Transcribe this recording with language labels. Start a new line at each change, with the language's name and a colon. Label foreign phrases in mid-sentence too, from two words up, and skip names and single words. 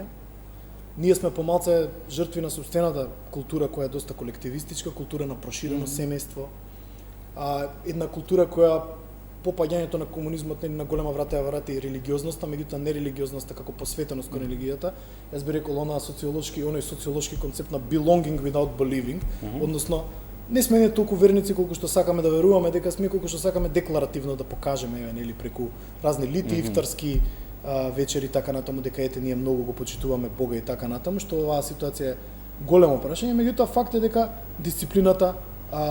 Macedonian: Ние сме помалце жртви на сопствената култура која е доста колективистичка, култура на проширено семејство, една култура која по паѓањето на комунизмот на голема врата ја врати и религиозноста, меѓутоа не религиозноста како посветеност кон религијата. Јас би рекол оној социолошки концепт на
English: belonging without believing,
Macedonian: односно не сме не толку верници колку што сакаме да веруваме, дека сме колку што сакаме декларативно да покажеме, нели преку разни лити, ифтарски вечери така натаму, дека ете ние многу го почитуваме Бога и така натаму, што оваа ситуација е големо прашање, меѓутоа факт е дека дисциплината изостана.